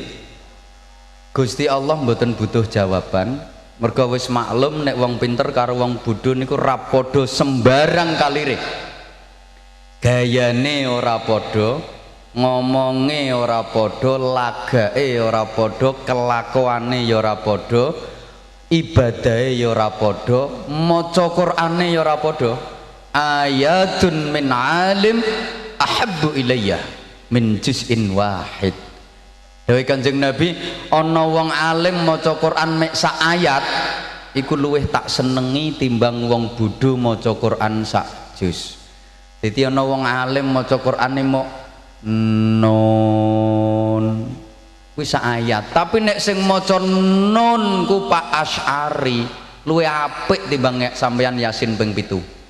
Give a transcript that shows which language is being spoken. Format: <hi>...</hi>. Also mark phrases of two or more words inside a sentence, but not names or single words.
<jv>Gusti Allah mboten butuh jawaban, merga wis maklum nek wong pinter karo wong bodho niku ra padha sembarang kalire. Gayane ora padha, ngomonge ora padha, lagake ora padha, kelakuane ya ora padha, ibadahe ya ora padha, maca Qur'ane ya ora padha.</jv> <ar>آية من عالم أحب إلي من جزء واحد.</ar> <jv>Dawuh Kanjeng Nabi, ana wong alim maca Qur'an mek sak ayat iku luwih tak senengi timbang wong bodho maca Qur'an sak juz. Dadi ana wong alim maca Qur'ane mok nun kuwi sak ayat, tapi nek sing maca nun ku Pak Asy'ari luwih apik timbang nek sampeyan Yasin ping 7.</jv>